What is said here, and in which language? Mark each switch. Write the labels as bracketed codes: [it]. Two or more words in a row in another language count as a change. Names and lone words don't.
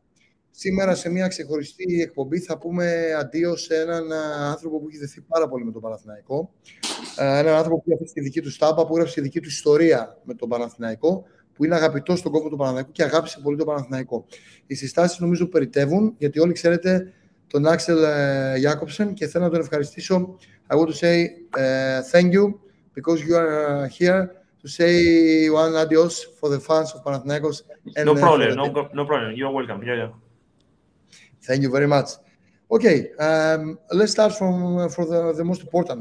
[el] Σήμερα σε μια ξεχωριστή εκπομπή θα πούμε αντίο σε έναν άνθρωπο που έχει δεθεί πάρα πολύ με τον Παναθηναϊκό. Έναν άνθρωπο που έχει τη δική του στάπα, που έγραψε τη δική του ιστορία με τον Παναθηναϊκό, που είναι αγαπητός στον κόπο του Παναθηναϊκού και αγάπησε πολύ τον Παναθηναϊκό. Οι συστάσεις νομίζω περιττεύουν, γιατί όλοι ξέρετε τον Άξελ Γιάκομπσεν και θέλω να τον ευχαριστήσω. [en] I want to say thank you because you are here to say one adios for the fans of Panathinaikos. No problem, no problem. You're welcome. Yeah. Thank you very much. Okay, let's start from for the most important.